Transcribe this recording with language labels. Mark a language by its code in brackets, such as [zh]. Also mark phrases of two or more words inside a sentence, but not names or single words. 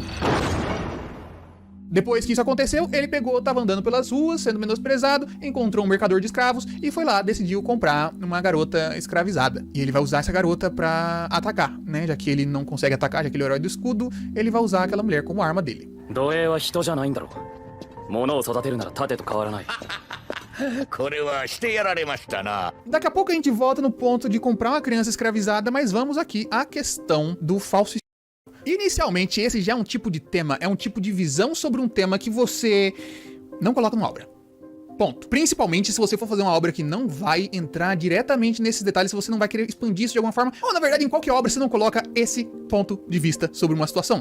[pt] Depois que isso aconteceu, ele tava andando pelas ruas, sendo menosprezado, encontrou um mercador de escravos e foi lá, decidiu comprar uma garota escravizada. E ele vai usar essa garota pra atacar, né? Já que ele não consegue atacar, já que ele é o herói do escudo, ele vai usar aquela mulher como arma dele. [ja] 奴隷は人じゃないんだろう。物を育てるなら盾と変わらない。これはしてやられましたな。 [pt] Daqui a pouco a gente volta no ponto de comprar uma criança escravizada, mas vamos aqui à questão do falso. Inicialmente, esse já é um tipo de tema, é um tipo de visão sobre um tema que você não coloca numa obra. Ponto. Principalmente se você for fazer uma obra que não vai entrar diretamente nesses detalhes, se você não vai querer expandir isso de alguma forma, ou na verdade em qualquer obra você não coloca esse ponto de vista sobre uma situação.